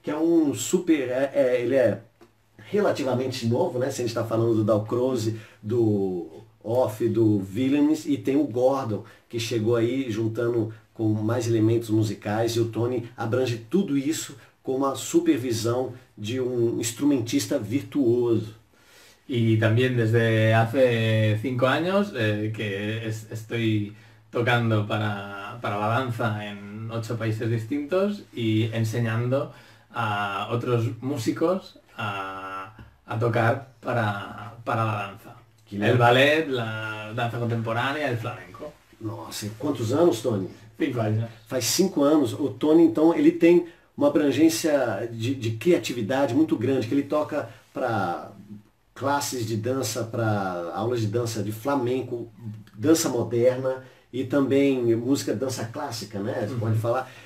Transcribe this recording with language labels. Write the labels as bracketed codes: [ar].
[pt] Que é um super, ele é relativamente novo, né? Se a gente está falando do Dalcroze, do Orff, do Willems, e tem o Gordon, que chegou aí juntando com mais elementos musicais, e o Tony abrange tudo isso com uma supervisão de um instrumentista virtuoso. [es] Y también desde hace 5 años que estoy tocando para la danza en 8 países distintos y enseñando a otros músicos a tocar para la danza. El ballet, la danza contemporánea, el flamenco. [pt] Nossa, quantos anos, Tony? [es] 5 años. [pt] Faz 5 anos. O Tony, então, ele tem uma abrangência de criatividade muito grande, que ele toca para classes de dança, para aulas de dança de flamenco, dança moderna e também música, dança clássica, né? Você pode falar.